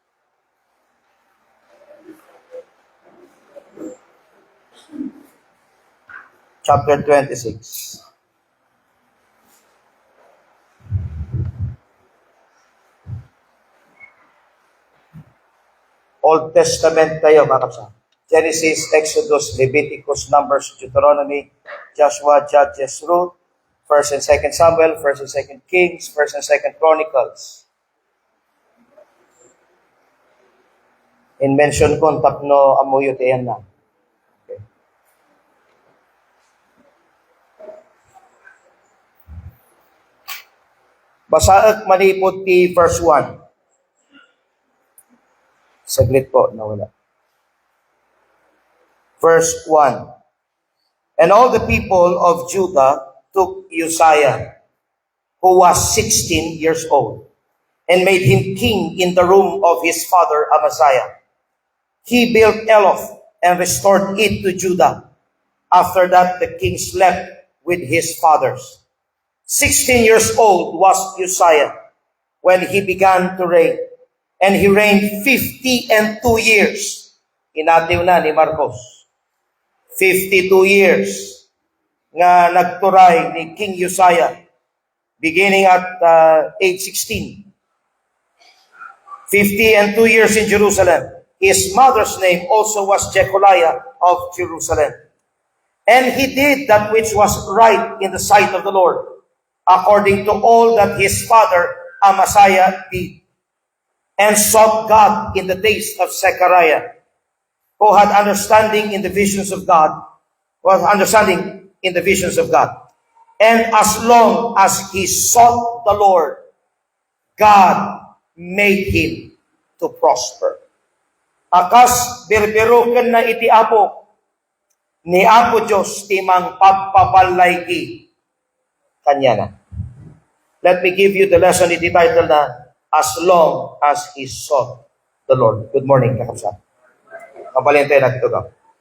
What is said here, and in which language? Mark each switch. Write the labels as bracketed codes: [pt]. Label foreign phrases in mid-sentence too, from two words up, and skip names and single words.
[en] Chapter 26. Old Testament [ilo] tayo, mga kapsa. [en] Genesis, Exodus, Leviticus, Numbers, Deuteronomy, Joshua, Judges, Ruth, 1st and 2nd Samuel, 1st and 2nd Kings, 1st and 2nd Chronicles. [ilo] In mention ko, tapno amuyo tiyan na. Okay. Basaag manipod ti verse 1. [tl] Saglit po, nawala. Verse 1. [en] And all the people of Judah took Uzziah, who was 16 years old, and made him king in the room of his father Amaziah. He built Eloth and restored it to Judah. After that, the king slept with his fathers. 16 years old was Uzziah when he began to reign, and he reigned 52 years. [ilo] Inatiw na ni Marcos. 52 years nga nagturay ni King Uzziah [en] beginning at age 16. 52 years in Jerusalem. His mother's name also was Jecoliah of Jerusalem. And he did that which was right in the sight of the Lord, according to all that his father Amaziah did, and sought God in the days of Zechariah, who had understanding in the visions of God, And as long as he sought the Lord, God made him to prosper. [ilo] Akas birbiruken na iti Apo, ni Apo Diyos timang pagpapalay ki kanya na. [en] Let me give you the lesson iti title na, As Long as He Sought the Lord. Good morning, [ilo] kakapsat. Kapalintay natin ito ka.